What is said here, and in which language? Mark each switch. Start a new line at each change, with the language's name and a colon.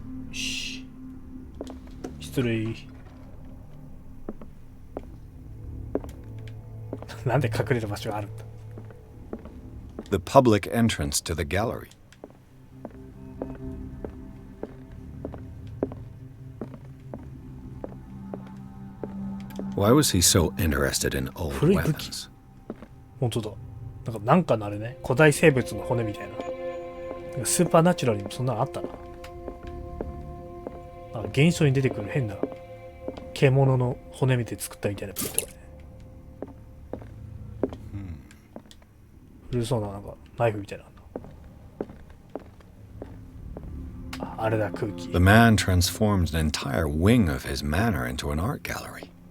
Japanese: よし、失礼。なんで隠れる場所があるんだ。
English: The public entrance to the gallery. Why was he so interested in old
Japanese: 古い武器。
English: weapons?
Japanese: 本当だ。なんかのあれね、古代生物の骨みたいな。なんかスーパーナチュラルにもそんなのあったな。あ、現象に出てくる変な獣の骨見て作ったみたいな武器とかね。古そうななんかナイフみたいなのあんな。あれだ、空気。
English: The man transformed an entire wing of his manor into an art gallery.